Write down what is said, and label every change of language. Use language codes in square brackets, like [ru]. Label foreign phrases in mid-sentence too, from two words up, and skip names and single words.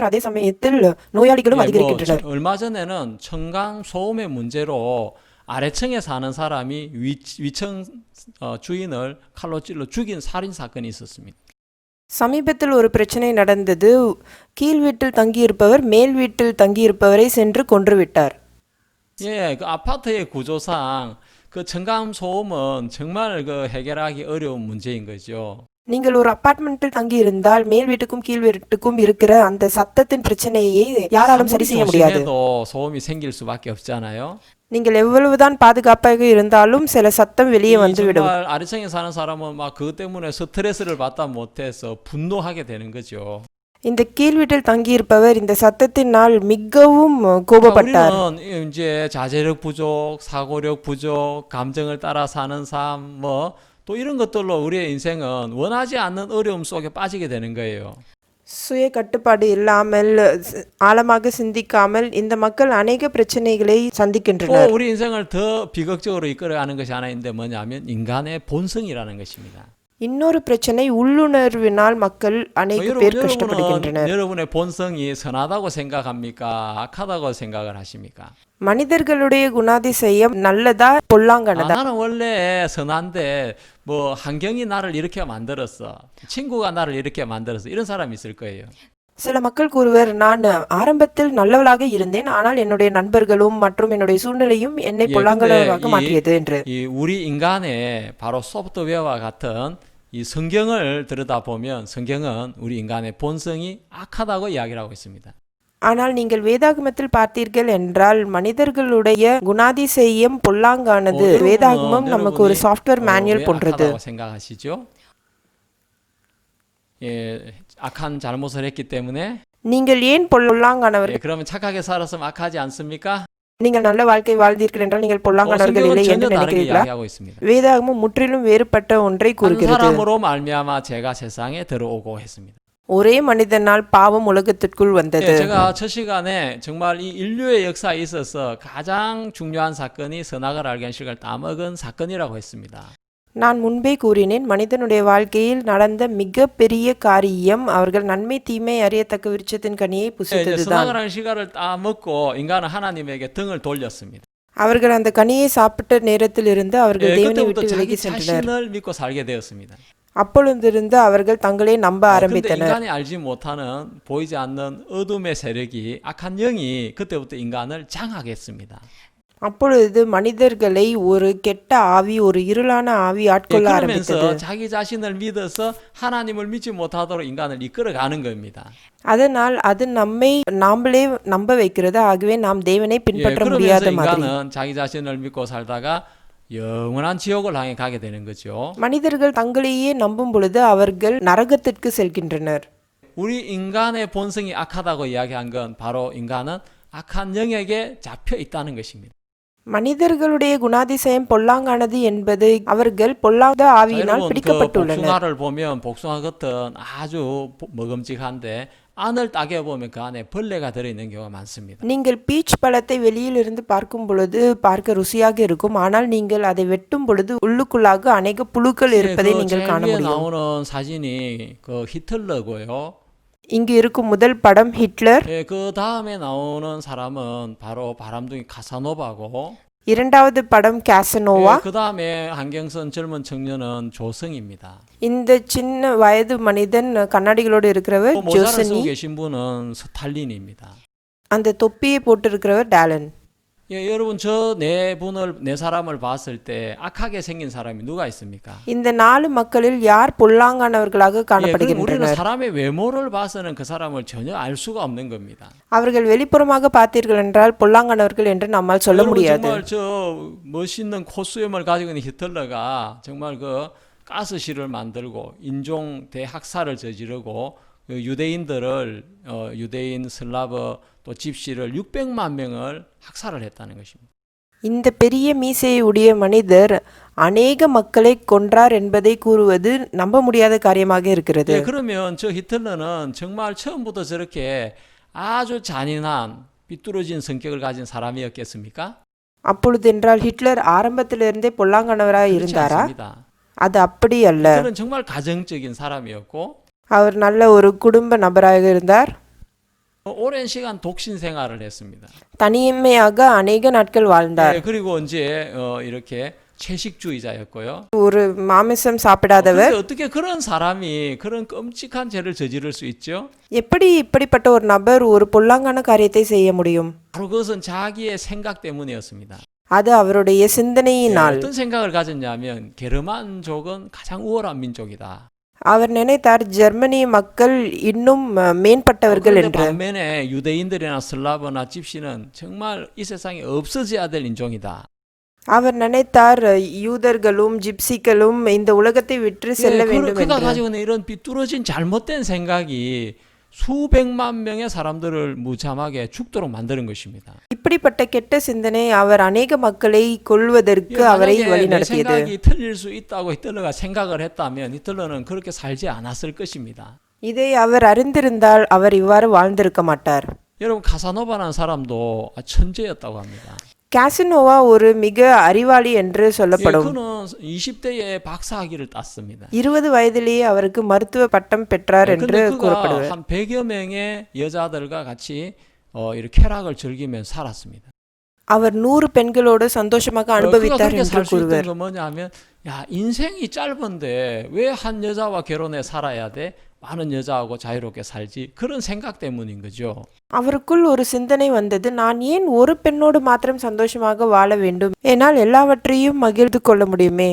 [ta] அதே சமயத்தில் நோயாளிகளும் [ko] 예, 뭐 [ta] அதிகரிக்கின்றனர். [ko] 얼마 전에는 청강 소음의 문제로 아래층에 사는 사람이 위층 주인을 칼로 찔러 죽인 살인 사건이 있었습니다. [ta] சமீபத்தில் ஒரு பிரச்சனை நடந்தது. கீழ் வீட்டில் தங்கியிருப்பவர் மேல் வீட்டில் தங்கியிருப்பவரை சென்று கொன்றுவிட்டார். [ko] 예, 그 아파트의 구조상 그 청강 소음은 정말 그 해결하기 어려운 문제인 거죠. [ta] நீங்கள் ஒரு அபார்ட்மெண்ட்டில் தங்கியிருந்தால் மேல் வீட்டுக்கும் கீழ் வீட்டுக்கும் இருக்கிற அந்த சத்தத்தின் பிரச்சனையை யாராலும் சரி செய்ய முடியாது. [ko] 조심해도 소음이 생길 수밖에 없잖아요. [ta] நீங்கள் எவ்வளவுதான் பாதுகாப்பாக இருந்தாலும் சில சத்தம் வெளியே வந்துவிடும். [ko] 정말 아래층에 사는 사람은 막 그것 때문에 스트레스를 받다 못해서 분노하게 되는 거죠. [ta] இந்த கீழ் வீட்டில் தங்கியிருப்பவர் இந்த சத்தத்தினால் மிகவும் கோபப்பட்டார். [ko] 우리는 이제 자제력 부족, 사고력 부족, 감정을 따라 사는 삶 또 이런 것들로 우리의 인생은 원하지 않는 어려움 속에 빠지게 되는 거예요. [ta] சுய கட்டுப்பாடு இல்லாமல் ஆழமாக சிந்திக்காமல் இந்த மக்கள் அநேக பிரச்சனைகளை [ko] 또 [ta] சந்திக்கின்றனர். [ko] 우리 인생을 더 비극적으로 이끌어가는 것이 하나 있는데 뭐냐면 인간의 본성이라는 것입니다. [ta] இன்னொரு பிரச்சனை உள்ளுணர்வினால் மக்கள் அநேக பேர் கஷ்டப்படுகின்றனர். [ko] 여러분의 본성이 선하다고 생각합니까? 악하다고 생각을 하십니까? [ta] மனிதர்களுடைய குணாதிசயம் நல்லதா பொல்லாங்கானதா? [ko] 나는 원래 선한데 뭐 환경이 나를 이렇게 만들었어. 친구가 나를 이렇게 만들었어. 이런 사람이 있을 거예요. [ta] சில மக்கள் கூறுவர், நான் ஆரம்பத்தில் நல்லவளாக இருந்தேன், ஆனால் என்னுடைய நண்பர்களும் மற்றும் என்னுடைய சூழ்நிலையும் என்னை [ko] 예, [ta] பொல்லாங்கலாக [ko] 근데 [ta] மாற்றியது என்று. [ko] 이 우리 인간의 바로 소프트웨어와 같은 이 성경을 들여다보면 성경은 우리 인간의 본성이 악하다고 이야기를 하고 있습니다. [ta] ஆனால் நீங்கள் வேதாகமத்தில் பார்த்தீர்கள் என்றால் மனிதர்களுடைய குணாதிசயம் பொல்லாங்கானது. வேதாகமம் நமக்கு ஒரு [en] software manual [ta] போன்றது. [ko] 악하다고 생각하시죠? 예, 악한 잘못을 했기 때문에 [ta] நீங்கள் ஏன் பொல்லாங்கானவர்? [ko] 예, 그러면 착하게 살았으면 악하지 않습니까? [ta] நீங்கள் நல்ல வாழ்க்கை வாழ்ந்தீர்கள் என்றால் நீங்கள் பொல்லாங்கானவர்கள் இல்லை [ko] 성경은 [ta] என்று [ko] 전혀 다르게 [ta] நினைக்கிறீர்களா? [ko] 이야기하고 있습니다. [ta] வேதாகமம் முற்றிலும் வேறுபட்ட ஒன்றை [ko] 한 [ta] கூறுகிறது. [ko] 사람으로 말미암아 죄가 세상에 들어오고 했습니다. [ta] ஒரே மனிதனால் பாவம் உலகத்திற்குள் வந்தது. [ko] 예, 제가 첫 시간에 정말 이 인류의 역사에 있어서 가장 중요한 사건이 선악을 알게 한 실과를 따먹은 사건이라고 했습니다. [ta] நான் முன்பே கூறினேன், மனிதனுடைய வாழ்க்கையில் நடந்த மிக பெரிய காரியம் அவர்கள் நன்மை தீமை அறியத்தக்க விருட்சத்தின் கனியை [ko] 예, 이제 [ta] புசித்ததுதான். [ko] 선악을 하는 실과를 따먹고 인간은 하나님에게 등을 돌렸습니다. [ta] அவர்கள் அந்த கனியை சாப்பிட்ட நேரத்தில் இருந்து அவர்கள் [ko] 예, [ta] தேவனை [ko] 그때부터 [ta] விட்டு [ko] 자기 [ta] விலகி சென்றனர். [ko] 자신을 믿고 살게 되었습니다. [ta] அப்பொழுதிருந்து அவர்கள் தங்களை நம்ப [ko] 그런데 [ta] ஆரம்பித்தனர். [ko] 인간이 알지 못하는 보이지 않는 어둠의 세력이 악한 영이 그때부터 인간을 장하게 했습니다. [ta] அப்பொழுது மனிதர்களை ஒரு கெட்ட ஆவி, ஒரு இருளான ஆவி [ko] 예, [ta] ஆட்கொள்ள ஆரம்பித்தது. [ko] 그러면서 자기 자신을 믿어서 하나님을 믿지 못하도록 인간을 이끌어가는 겁니다. [ta] அதனால் அது நம்மை நாமளே நம்ப வைக்கிறது. ஆகவே நாம் தேவனை [ko] 예, [ta] பின்பற்ற [ko] 그러면서 [ta] முடியாத மாதிரி. [ko] 인간은 자기 자신을 믿고 살다가 영원한 지옥을 향해 가게 되는 거죠. [ta] மனிதர்கள் தங்களையே நம்பும் பொழுது அவர்கள் நரகத்திற்கு செல்கின்றனர். [ko] 우리 인간의 본성이 악하다고 이야기한 건 바로 인간은 악한 영에게 잡혀 있다는 것입니다. [ta] மனிதர்களுடைய குணாதிசயம் பொல்லாங்கானது என்பது அவர்கள் பொல்லாத [ko] 자, [ta] ஆவியினால் [ko] 여러분 그 [ta] பிடிக்கப்பட்டுள்ளனர். [ko] 복숭아를 보면 복숭아 겉은 아주 먹음직한데 안을 따게 보면 그 안에 벌레가 들어있는 경우가 많습니다. [ta] நீங்கள் பீச் பழத்தை வெளியிலிருந்து பார்க்கும் பொழுது பார்க்க ருசியாக இருக்கும், ஆனால் நீங்கள் அதை வெட்டும் பொழுது உள்ளுக்குள்ளாக அநேக புழுக்கள் இருப்பதை [ko] 그 [ta] நீங்கள் [ko] 제일 [ta] காண [ko] 위에 [ta] முடியும். [ko] 나오는 사진이 그 히틀러고요. [ta] இங்கு இருக்கும் முதல் படம் ஹிட்லர், [ko] 예, 그 다음에 나오는 사람은 바로 바람둥이 카사노바고, [ta] இரண்டாவது படம் கேசனோவா, [ko] 그 다음에 안경 쓴 젊은 청년은 조성입니다. [ta] இந்த சின்ன வயது மனிதன் கண்ணாடிகளோடு இருக்கிறவர் [ko] 또 모자를 [ta] ஜோசனி, [ko] 쓰고 계신 분은 스탈린입니다. [ta] அந்த தொப்பியை போட்டிருக்கிறவர் டாலன். [ko] 예, 여러분 저 네 사람을 봤을 때 악하게 생긴 사람이 누가 있습니까? [ta] இந்த 4 மக்களில் யார் பொல்லாங்கானவர்களாக [ko] 예, 그럼 우리는 [ta] காணப்படுகின்றனர்? [ko] 사람의 외모를 봐서는 그 사람을 전혀 알 수가 없는 겁니다. [ta] அவர்கள் வெளிப்புறமாக பார்த்தீர்கள் என்றால் பொல்லாங்கானவர்கள் என்று நம்மால் சொல்ல [ko] 여러분 [ta] முடியாது. [ko] 정말 저 멋있는 코수염을 가지고 있는 히틀러가 정말 그 가스실을 만들고 인종 대학살을 저지르고 그 유대인들을 유대인 슬라브 또 집시를 600만 명을 학살을 했다는 것입니다. [ta] இந்த பெரிய மீசையை உடைய மனிதர் அநேக மக்களை கொன்றார் என்பதை கூறுவது நம்ப முடியாத காரியமாக இருக்கிறது. [ko] 예, 그러면 저 히틀러는 정말 처음부터 저렇게 아주 잔인한 삐뚤어진 성격을 가진 사람이었겠습니까? [ta] அப்பொழுது என்றால் ஹிட்லர் ஆரம்பத்திலிருந்தே பொல்லாங்கானவராக [ko] 그렇지 [ta] இருந்தாரா? [ko] 않습니다. [ta] அது அப்படி அல்ல. [ko] 히틀러는 정말 가정적인 사람이었고 [ta] அவர் நல்ல ஒரு குடும்ப நபராக இருந்தார். [ko] 오랜 시간 독신 생활을 했습니다. [ta] தனிமையாக அநேக நாட்கள் வாழ்ந்தார். [ko] 예, 그리고 이제 이렇게 채식주의자였고요. [ta] ஒரு மாமிசம் சாப்பிடாதவர். [ko] 근데 어떻게 그런 사람이 그런 끔찍한 죄를 저지를 수 있죠? [ta] எப்படி இப்படிப்பட்ட ஒரு நபர் ஒரு பொல்லாங்கான காரியத்தை செய்ய முடியும்? [ko] 바로 그것은 자기의 생각 때문이었습니다. [ta] அது அவருடைய [ko] 예, [ta] சிந்தனையினால். [ko] 어떤 생각을 가졌냐면 게르만족은 가장 우월한 민족이다. [ta] அவர் நினைத்தார் ஜெர்மனி மக்கள் இன்னும் மேம்பட்டவர்கள் [ko] 그런데 [ta] என்று. [ko] 반면에 유대인들이나 슬라브나 집시는 정말 이 세상에 없어져야 될 인종이다. [ta] அவர் நினைத்தார் யூதர்களும் ஜிப்சிகளும் இந்த உலகத்தை விட்டு செல்ல வேண்டும் [ko] 그가 [ta] என்று. [ko] 가지고 있는 이런 삐뚤어진 잘못된 생각이 수백만 명의 사람들을 무참하게 죽도록 만드는 것입니다. [ta] இப்படிப்பட்ட கெட்ட சிந்தனை அவர் அநேக மக்களை கொல்வதற்கு அவரை [ko] 만약에 내 [ta] வழிநடத்தியது. [ko] 생각이 틀릴 수 있다고 히틀러가 생각을 했다면 히틀러는 그렇게 살지 않았을 것입니다. [ta] இதை அவர் அறிந்திருந்தால் அவர் இவ்வாறு வாழ்ந்திருக்க மாட்டார். [ko] 여러분 카사노바라는 사람도 천재였다고 합니다. [ta] காசினோவா ஒரு மிக அறிவாளி என்று [ko] 예, [ta] சொல்லப்படும். [ko] 그는 20대에 박사학위를 땄습니다. [ta] 20 வயதிலேயே அவருக்கு மருத்துவ பட்டம் பெற்றார் என்று [ko] 근데 그가 [ta] கூறப்படுவார். [ko] 한 100여 명의 여자들과 같이 이렇게 쾌락을 즐기면서 살았습니다. [ta] அவர் 100 பெண்களோடு சந்தோஷமாக [ko] 그가 [ta] அனுபவித்தார் [ko] 그렇게 [ta] என்று [ko] 살 수 있던 [ta] கூறுவர். [ko] 건 뭐냐면 야 인생이 짧은데 왜 한 여자와 결혼해 살아야 돼? 많은 여자하고 자유롭게 살지. 그런 생각 때문인 거죠. [ta] அவருக்குள் ஒரு சிந்தனை வந்தது, நான் ஏன் ஒரு பெண்ணோடு மாத்திரம் சந்தோஷமாக வாழ வேண்டும், என்னால் எல்லாவற்றையும் மகிழ்ந்து கொள்ள முடியுமே.